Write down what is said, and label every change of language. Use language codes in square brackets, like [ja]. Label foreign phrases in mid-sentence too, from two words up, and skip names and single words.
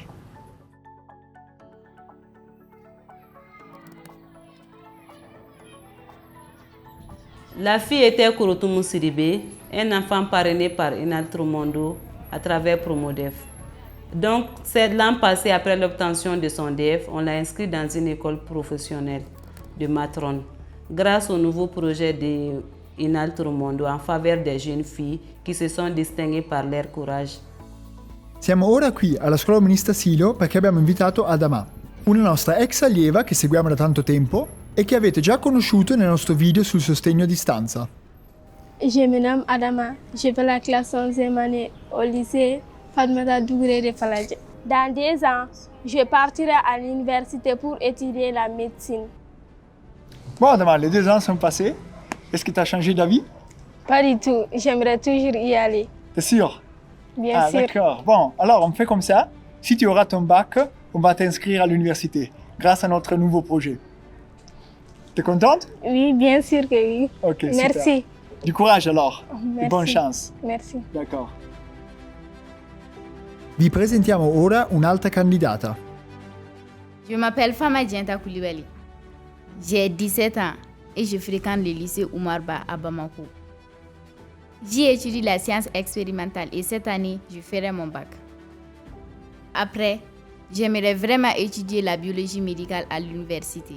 [fr] La fille était Kouroutoumou Sidibé, un enfant parrainé par Un Altro Mondo à travers Promodef. Donc, l'an passé, après l'obtention de son DEF, on l'a inscrit dans une école professionnelle de matrone. Grâce au nouveau projet de Un Altro Mondo en faveur des jeunes filles qui se sont distinguées par leur courage. [it] Siamo ora qui alla scuola umanista Silo perché abbiamo invitato Adama, una nostra ex allieva che seguiamo da tanto tempo e che avete già conosciuto nel nostro video sul sostegno a distanza. [fr] Je me nomme Adama, je fais la classe 11e année au lycée Fatmata Dougré de Faladje. Dans 2 ans, je partirai à l'université pour étudier la médecine. Bon Adama, les 2 ans sont passés. Est-ce que tu as changé d'avis? Pas du tout, j'aimerais toujours y aller. T'es sûr? Bien sûr. D'accord. Bon, alors on fait comme ça. Si tu auras ton bac, on va t'inscrire à l'université grâce à notre nouveau projet. T'es contente? Oui, bien sûr que oui. Ok, merci. Super. Du courage alors. Merci. Et bonne chance. Merci. D'accord. [it] Vi presentiamo ora un'altra candidata. [fr] Je m'appelle Fama Dienta Koulibaly. J'ai 17 ans et je fréquente le lycée Oumarba à Bamako. J'y étudie la science expérimentale et cette année, je ferai mon bac. Après, j'aimerais vraiment étudier la biologie médicale à l'université.